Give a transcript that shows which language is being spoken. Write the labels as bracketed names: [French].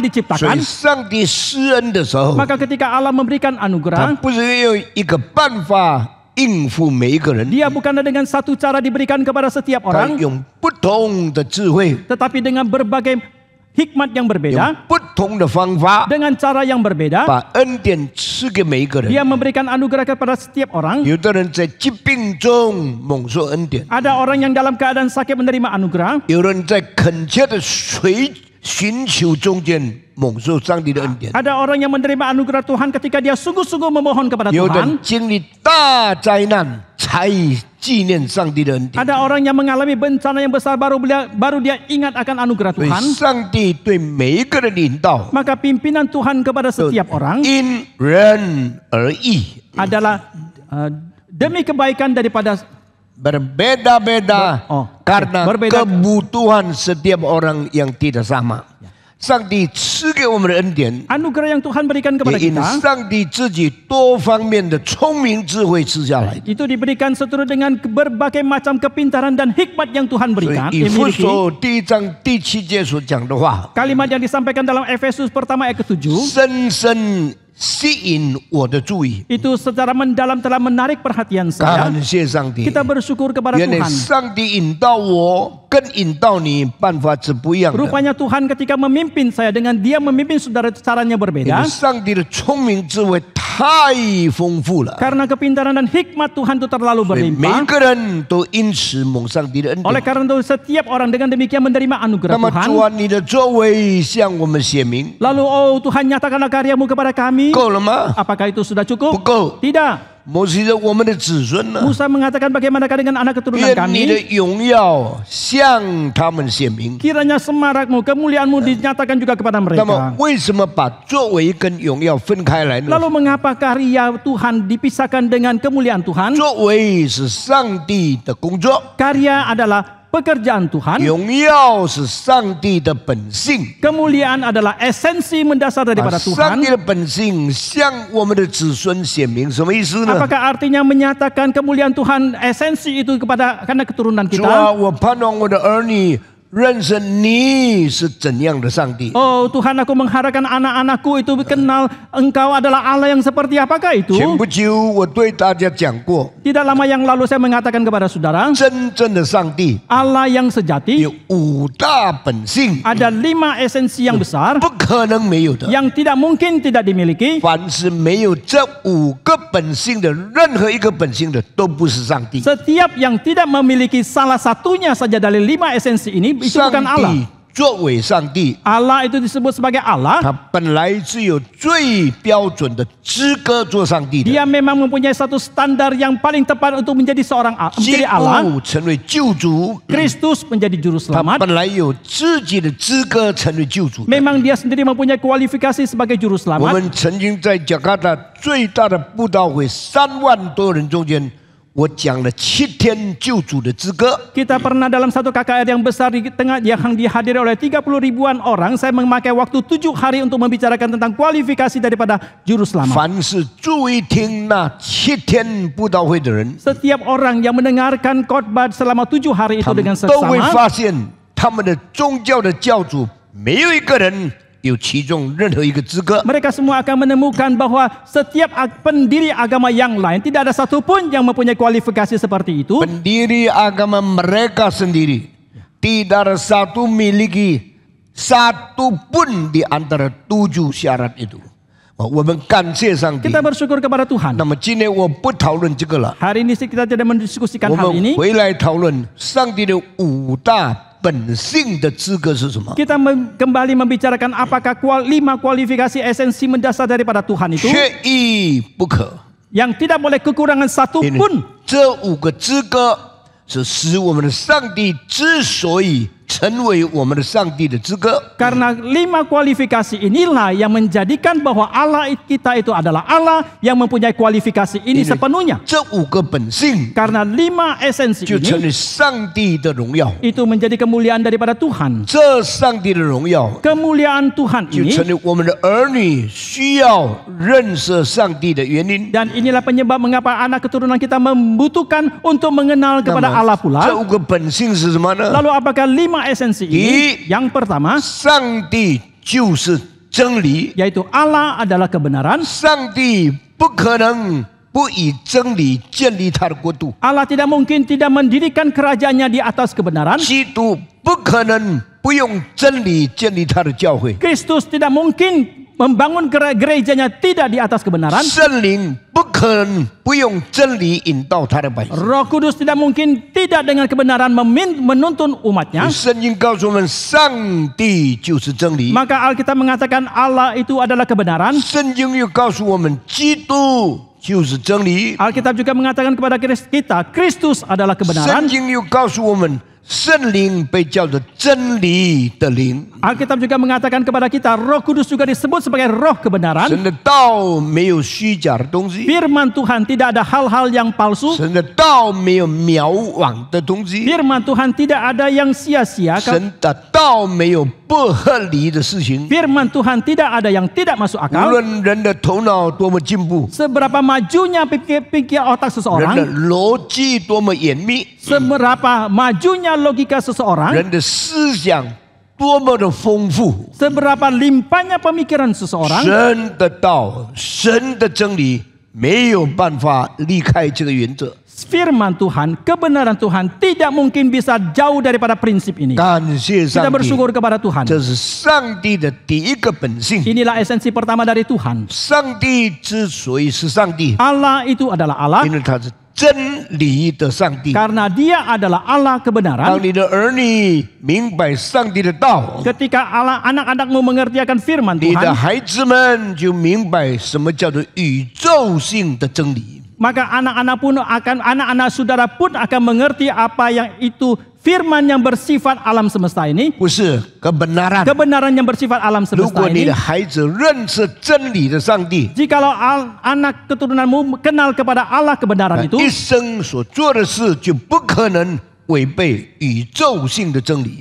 [Chinese] 所以 [Indonesian] diciptakan. [Chinese] 上帝施恩的时候， [Indonesian] Maka ketika Allah memberikan [Chinese] 他 [Indonesian] anugerah, [Chinese] 不是用一个办法应付每一个人， [Indonesian] Dia bukanlah dengan satu cara diberikan kepada setiap [Chinese] 他 [Indonesian] orang, [Chinese] 用不同的智慧， [Indonesian] tetapi dengan berbagai hikmat yang berbeda, [Chinese] 不同的方法， [Indonesian] dengan cara yang berbeda. [Chinese] 把恩典赐给每一个人。 [Indonesian] Dia memberikan anugerah kepada setiap orang. [Chinese] 有的人在疾病中蒙受恩典， [Indonesian] Ada orang yang dalam keadaan sakit menerima anugerah. [Chinese] 有人在恳切的寻求中间蒙受上帝的恩典， [Indonesian] Ada orang yang menerima anugerah Tuhan ketika dia sungguh-sungguh memohon kepada [Chinese] 有人经历大灾难才纪念上帝的恩典。 [Indonesian] Ada orang yang mengalami bencana yang besar baru dia ingat akan anugerah [Chinese] 所以 [Indonesian] Tuhan. [Chinese] 上帝对每一个人的引导 [Indonesian] Maka pimpinan Tuhan kepada setiap orang [Chinese] 因人而异， [Indonesian] adalah demi kebaikan daripada berbeda-beda Oh, karena berbeda. kebutuhan setiap orang yang tidak sama。 [Chinese] 上帝赐给我们的恩典， [Indonesian] anugerah yang Tuhan berikan kepada [Chinese] 也因 [Indonesian] kita. [Chinese] 上帝自己多方面的聪明智慧赐下来的。 [Indonesian] Itu diberikan seturut dengan berbagai macam kepintaran dan hikmat yang Tuhan berikan. [Chinese] 以弗 [Indonesian] Dimiliki. [Chinese] 所第1章第7节所讲的话， [Indonesian] Kalimat yang disampaikan dalam Efesus pertama ayat ke-7 [Chinese] 深深吸引我的注意。 [Indonesian] itu secara mendalam telah menarik perhatian saya. [Chinese] 感谢上帝， [Indonesian] Kita bersyukur kepada [Chinese] 原来 [Indonesian] Tuhan. [Chinese] 上帝引导我，跟引导你办法是不一样的。 [Indonesian] Rupanya Tuhan ketika memimpin saya dengan Dia memimpin saudara caranya [Chinese] 因 [Indonesian] berbeda. [Chinese] 为上帝的聪明智慧太丰富了， [Indonesian] Karena kepintaran dan hikmat Tuhan itu terlalu [Chinese] 所以每一 [Indonesian] berlimpah. [Chinese] 个人都因此蒙上帝的恩 [Indonesian] Oleh karena itu setiap orang dengan demikian menerima [Chinese] 那 [Indonesian] anugerah [Chinese] 么 [Indonesian] Tuhan. [Chinese] 主啊，你的作为向我们显明， [Indonesian] Lalu oh Tuhan nyatakanlah karyamu kepada kami. [Chinese] 够了吗？ [Indonesian] Apakah itu sudah [Chinese] 不 [Indonesian] cukup? [Chinese] 够。 [Indonesian] Tidak. [Chinese] 摩西的我们的子孙呢？ [Indonesian] Musa mengatakan bagaimanakah dengan anak keturunan [Chinese] 愿你的 [Indonesian] kami? [Chinese] 荣耀向他们显明。 [Indonesian] Kiranya semarakmu, kemuliaanmu dinyatakan juga kepada [Chinese] 那么为什么把作为跟荣耀分开来呢？ [Indonesian] Lalu mengapa karya Tuhan dipisahkan dengan kemuliaan Tuhan? [Chinese] 作为是上帝的工作， [Indonesian] Karya adalah pekerjaan Tuhan. [Chinese] 荣耀是上帝的本性。 [Indonesian] Kemuliaan adalah esensi mendasar [Chinese] 把 [Indonesian] daripada [Chinese] 上 [Indonesian] Tuhan. [Chinese] 帝的本性向我们的子孙显明，什么意思呢？ [Indonesian] Apakah artinya menyatakan kemuliaan Tuhan esensi itu karena keturunan [Chinese] 主啊， [Indonesian] kita? [Chinese] 我盼望我的儿女认识你是怎样的上帝。 [Indonesian] Oh Tuhan, aku mengharapkan anak-anakku itu kenal Engkau adalah Allah yang seperti apakah itu? [Chinese] 前不久我对大家讲过， [Indonesian] Tidak lama yang lalu saya mengatakan kepada saudara, [Chinese] 真正的上帝 [Indonesian] Allah yang sejati [Chinese] 有5大本性， [Indonesian] ada 5 esensi yang besar [Chinese] 不可能没有的。 [Indonesian] yang tidak mungkin tidak dimiliki. [Chinese] 凡是没有这5个本性的，任何一个本性的都不是上帝。 [Indonesian] Setiap yang tidak memiliki salah satunya saja dari 5 esensi ini itu [Chinese] 上 [Indonesian] bukan Allah. [Chinese] 帝作为上帝， [Indonesian] Allah itu disebut sebagai Allah. [Chinese] 他本来是有最标准的资格做上帝的。 [Indonesian] Dia memang mempunyai satu standar yang paling tepat untuk menjadi seorang [Chinese] 基 [Indonesian] menjadi Allah. [Chinese] 督成为救主， [Indonesian] Kristus menjadi juru [Chinese] 他 [Indonesian] selamat. [Chinese] 本来有自己的资格成为救主的。 [Indonesian] Memang dia sendiri mempunyai kualifikasi sebagai juru [Chinese] 我 [Indonesian] selamat. [Chinese] 们曾经在加卡达最大的布道会3万多人中间，我讲了7天救主的资格。 [Indonesian] Kita pernah dalam satu KKR yang besar di tengah yang dihadiri oleh 30 ribuan orang. Saya memakai waktu 7 hari untuk membicarakan tentang kualifikasi daripada juru selamat. [Chinese] 凡是注意听那7天布道会的人， [Indonesian] Setiap orang yang mendengarkan khotbah selama 7 hari itu [Chinese] 他们 [Indonesian] dengan [Chinese] 都会 [Indonesian] seksama, [Chinese] 发现，他们的宗教的教主没有一个人有其中任何一个资格。 [Indonesian] mereka semua akan menemukan bahwa setiap pendiri agama yang lain tidak ada satupun yang mempunyai kualifikasi seperti itu. Pendiri agama mereka sendiri tidak ada satu miliki satu pun di antara 7 syarat itu. [Chinese] 我们感谢上帝。 [Indonesian] Kita bersyukur kepada Tuhan. [Chinese] 那么今天我不讨论这个了， [Indonesian] Hari ini kita tidak mendiskusikan [Chinese] 我 [Indonesian] hal [Chinese] 们 [Indonesian] ini. [Chinese] 回来讨论上帝的5大本性的资格是什么？ [Indonesian] Kita kembali membicarakan apakah 5 kualifikasi esensi mendasar daripada Tuhan itu [Chinese] 缺一不可。 [Indonesian] yang tidak boleh kekurangan satu [Chinese] 因为 [Indonesian] pun. [Chinese] 这5个资格是使我们的上帝之所以成为我们的上帝的资格。 [Indonesian] Karena 5 kualifikasi inilah yang menjadikan bahwa Allah kita itu adalah Allah yang mempunyai kualifikasi ini sepenuhnya. [Chinese] 这5个本性 [Indonesian] Karena 5 esensi [Chinese] 就成 [Indonesian] ini [Chinese] 为上帝的荣耀， [Indonesian] itu menjadi kemuliaan daripada Tuhan. [Chinese] 这上帝的荣耀 [Indonesian] Kemuliaan Tuhan [Chinese] 就 [Indonesian] ini [Chinese] 成为我们的儿女需要认识上帝的原因。 [Indonesian] dan inilah penyebab mengapa anak keturunan kita membutuhkan untuk mengenal [Chinese] 那 [Indonesian] kepada Allah pula. [Chinese] 这5个本性是什么呢？ [Indonesian] Lalu apakah 5 esensi ini? Yang pertama [Chinese] 上帝就是真理， [Indonesian] yaitu Allah adalah kebenaran. [Chinese] 上帝不可能不以真理建立他的国度， [Indonesian] Allah tidak mungkin tidak mendirikan kerajaannya di atas kebenaran. [Chinese] 基督不可能不用真理建立他的教会， [Indonesian] Kristus tidak mungkin membangun gerejanya tidak di atas kebenaran. [Chinese] 圣灵不可能不用真理引导他的百姓。 [Indonesian] Roh Kudus tidak mungkin tidak dengan kebenaran menuntun umatnya. [Chinese] 圣经告诉我们，上帝就是真理。 [Indonesian] Maka Alkitab mengatakan Allah itu adalah kebenaran. [Chinese] 圣经又告诉我们，基督就是真理。 [Indonesian] Alkitab juga mengatakan kepada kita, Kristus adalah [Chinese] 圣 [Indonesian] kebenaran. [Chinese] 经又告诉我们，圣灵被叫做真理的灵。 [Indonesian] Alkitab juga mengatakan kepada kita, Roh Kudus juga disebut sebagai roh kebenaran. [Chinese] 神的道没有虚假的东西， [Indonesian] Firman Tuhan tidak ada hal-hal yang palsu. [Chinese] 神的道没有渺惘的东西， [Indonesian] Firman Tuhan tidak ada yang sia-sia. [Chinese] 神的道没有不合理的事情。 [Indonesian] Firman Tuhan tidak ada yang tidak masuk [Chinese] 无 [Indonesian] akal. [Chinese] 论人的头脑多么进步， [Indonesian] Seberapa majunya pikir otak seseorang, [Chinese] 逻辑多么严密， [Indonesian] seberapa majunya logika seseorang, [Chinese] 人的思想多么的丰富， [Indonesian] seberapa limpahnya pemikiran seseorang, [Chinese] 神的道、神的真理没有办法离开这个原则。 [Indonesian] firman Tuhan, kebenaran Tuhan tidak mungkin bisa jauh daripada prinsip ini. [Chinese] 感谢 [Indonesian] Kita [Chinese] 上帝， [Indonesian] bersyukur kepada Tuhan. [Chinese] 这是上帝的第一个本性。 [Indonesian] Inilah esensi pertama dari Tuhan. [Chinese] 上帝之所以是上帝， [Indonesian] Allah itu adalah Allah [Chinese] 因为他是真理的上帝。 [Indonesian] karena Dia adalah Allah [Chinese] 当 [Indonesian] kebenaran. [Chinese] 你的儿女明白上帝的道， [Indonesian] Ketika anak-anakmu mengerti akan firman [Chinese] 你的 [Indonesian] Tuhan, [Chinese] 孩子们就明白什么叫做宇宙性的真理。 [Indonesian] maka anak-anak saudara pun akan mengerti apa yang itu firman yang bersifat alam semesta ini, [Chinese] 不是kebenaran。 [Indonesian] kebenaran yang bersifat alam [Chinese] 如 [Indonesian] semesta [Chinese] 果你的孩子认识真理的上帝， [Indonesian] Jikalau anak keturunanmu kenal kepada Allah kebenaran itu, [Chinese] 一生所做的事就不可能违背宇宙性的真理。